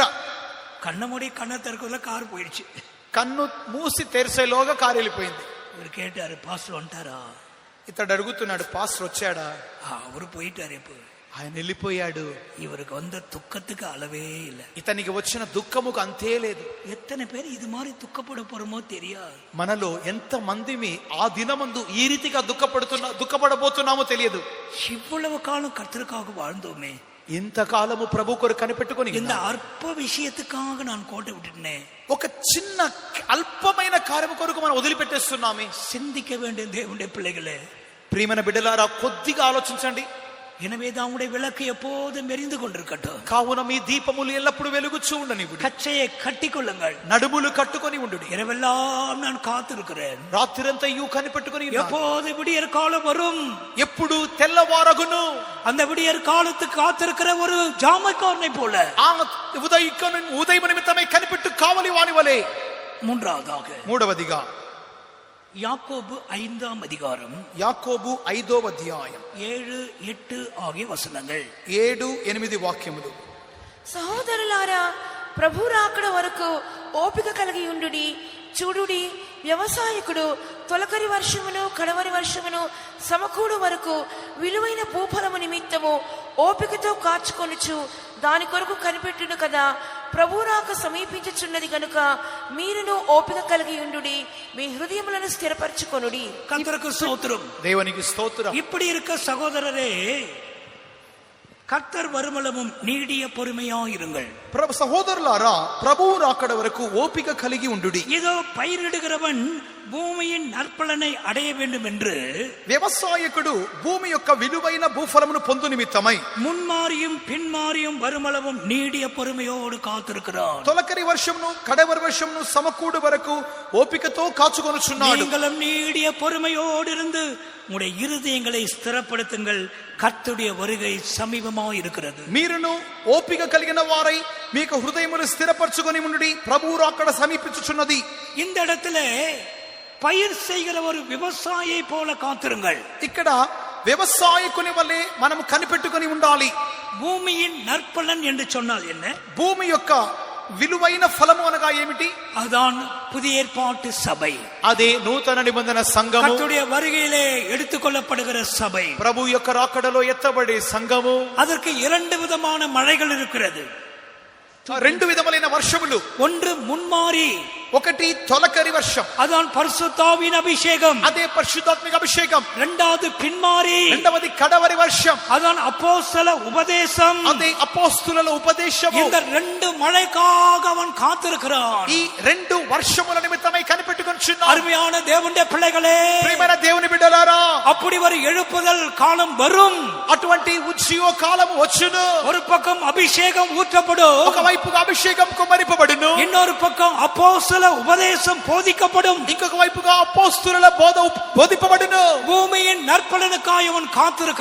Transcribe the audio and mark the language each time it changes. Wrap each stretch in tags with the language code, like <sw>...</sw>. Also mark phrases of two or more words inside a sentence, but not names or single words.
<ta>கண்ண மூடி கண்ணை திறக்கல கார் போயிடுச்சு.</ta> <te>కన్ను మూసి తెరిసేలోగా కారు వెళ్ళిపోయింది.</te> <ta>இவர் கேட்டாரு, பாஸ்டர் வந்துட்டாரா?</ta> <te>ఇతడు అడుగుతున్నాడు, పాస్టర్ వచ్చాడా?</te> <ta>அவரு போயிட்டாரு. இப்போ</ta> <te>ఆయన వెళ్ళిపోయాడు.</te> <ta>இவருக்கு வந்த துக்கத்துக்கு அளவே இல்லை.</ta> <te>ఇతనికి వచ్చిన దుఃఖముకు అంతే లేదు.</te> <ta>எத்தனை பேர் இது மாதிரி துக்கப்பட போறோமோ தெரியாது.</ta> <te>మనలో ఎంత మందిమి ఆ దినమందు ఈ రీతిగా దుఃఖపడబోతున్నామో తెలియదు.</te> <ta>இவ்வளவு காலம் கர்த்தருக்காக வாழ்ந்தோமே,</ta> <te>ఇంతకాలము ప్రభు కొరకు కనిపెట్టుకొని</te> <ta>இந்த அற்ப விஷயத்துக்காக நான் கோட்டை விட்டுட்டேன்.</ta> <te>ఒక చిన్న అల్పమైన కార్యము కొరకు మనం వదిలిపెట్టేస్తున్నామే.</te> <ta>சிந்திக்க வேண்டிய தேவனுடைய பிள்ளைகளே,</ta> <te>ప్రియమైన బిడ్డలారా, కొద్దిగా ఆలోచించండి.</te> <ta>எனவே தான் உடைய விளக்கு எப்போதும் எரிந்து கொண்டிருக்கட்டும்.</ta> <te>కావున మీ దీపములు ఎల్లప్పుడూ వెలుగుచూ ఉండనివ్వండి.</te> <ta>கச்சையை கட்டி கொள்ளுங்கள்.</ta> <te>నడుములు కట్టుకొని ఉండుడి.</te> <ta>இரவெல்லாம் நான் காத்திருக்கிறேன்.</ta> <te>రాత్రిరంతయు కనిపెట్టుకొని</te> <ta>எப்போது விடியற் காலம் வரும்?</ta> <te>ఎప్పుడు తెల్లవారగును?</te> <ta>அந்த விடியற் காலத்துக்கு காத்திருக்கிற ஒரு ஜாமக்காரனை போல</ta> <te>ఆ ఉదయం నిమిత్తమై కనిపెట్టు కావలి వాని వలె. మూడవదిగా</te> <ta>யாக்கோபு 5ஆம் அதிகாரம்,</ta> <te>యాకోబు 5వ అధ్యాయం</te> <ta>7-8 ஆகிய வசனங்கள்.</ta> <te>7-8 వాక్యములు. సహోదరులారా, ప్రభు రాకడ వరకు ఓపిక కలిగి ఉండుడి. చూడుడి, వ్యవసాయకుడు తొలకరి వర్షమును కడవరి వర్షమును సమకూడు వరకు విలువైన భూఫలము నిమిత్తము ఓపికతో కాచుకొనుచు దాని కొరకు కనిపెట్టును కదా. ప్రభు రాక సమీపించుచున్నది గనుక మీరును ఓపిక కలిగి ఉండుడి. మీ హృదయములను స్థిరపరచుకొనుడి.</te> <ta>கர்த்தருக்கு ஸ்தோத்திரம்.</ta> <te>దేవునికి స్తోత్రం.</te> <ta>இப்படி இருக்க சகோதரரே, கர்த்தர் வருமளவும் நீடிய பொறுமையா இருங்கள்.</ta> <te>సహోదరులారా, ప్రభువు రాకడ వరకు ఓపిక కలిగి ఉండుడి.</te> <ta>ஏதோ பயிரிடுகிறவன் பூமியின் நற்பலனை அடைய வேண்டும் என்று</ta> <te>వ్యవసాయకుడు భూమి యొక్క విలువైన భూఫలమును పొందు నిమిత్తమై</te> <ta>முன்மாறியும் பின்மாறியும் வருமளவும் நீடிய பொறுமையோடு காத்திருக்கிறார்.</ta> <te>తొలకరి వర్షమును కడవరి వర్షమును సమకూడు వరకు ఓపికతో కాచుకొనుచున్నాడు.</te> <ta>நீங்களும் நீடிய பொறுமையோடு இருந்து உங்களுடைய இருதயங்களை ஸ்திரப்படுத்துங்கள். கர்த்தருடைய வருகை சமீபமாக இருக்கிறது.</ta> <te>మీరును ఓపిక కలిగిన వారై మీకు హృదయమును స్థిరపరచుకొని ఉండుడి. ప్రభువు రాకడ సమీపించుచున్నది.</te> <ta>இந்த இடத்துல பயிர் செய்கிற ஒரு விவசாயியை போல காத்திருங்கள்.</ta> <te>ఇక్కడ వ్యవసాయకుని వలె మనం కనిపెట్టుకొని ఉండాలి.</te> <ta>பூமியின் நற்பலன் என்று சொன்னால் என்ன?</ta> <te>భూమి యొక్క విలువైన ఫలము అనగా ఏమిటి?</te> <ta>அதுதான் புதிய ஏற்பாட்டு சபை.</ta> <te>అదే నూతన నిబంధన సంఘము.</te> <ta>கர்த்தருடைய வருகையிலே எடுத்துக்கொள்ளப்படுகிற சபை.</ta> <te>ప్రభు యొక్క రాకడలో ఎత్తబడే సంఘము.</te> <ta>அதற்கு 2 விதமான மழைகள் இருக்கிறது.</ta> <te>2 విధములైన వర్షములు.</te> <ta>ஒன்று முன்மாறி,</ta> <te>ఒకటి తొలకరి వర్షం,</te> <ta>அதான் பரிசுத்தாவின் அபிஷேகம்.</ta> <te>అదే పరిశుద్ధాత్మిక అభిషేకం.</te> <ta>இரண்டாவது பின்மாறி,</ta> <te>రెండవది కడవరి వర్షం,</te> <ta>அதான் அப்போஸ்தல உபதேசம்.</ta> <te>అదే అపోస్తుల ఉపదేశము.</te> <ta>இந்த 2 மழைக்காக அவன் காத்திருக்கிறான்.</ta> <te>ఈ 2 వర్షముల నిమిత్తమై కనిపెట్టుకొనుచున్నాడు.</te> <ta>அருமையான தேவனுடைய பிள்ளைகளே,</ta> <te>ప్రియమైన దేవుని బిడ్డలారా,</te> <ta>அப்படி ஒரு எழுப்புதல் காலம் வரும்.</ta> <te>అటువంటి ఉజ్జీవ కాలము వచ్చును.</te> <ta>ஒரு பக்கம் அபிஷேகம் ஊற்றப்படும்,</ta> <te>ఒకవైపుగా అభిషేకం కుమ్మరింపబడును.</te> <ta>இன்னொரு பக்கம் அப்போஸ்தல உபதேசம் போதிக்கப்படும்.</ta> <te>ఇంకొక వైపుగా అపోస్తుల బోధ బోధింపబడును.</te> <ta>பூமியின் நற்பலனுக்காக அவன் காத்திருக்கிறான்.</ta>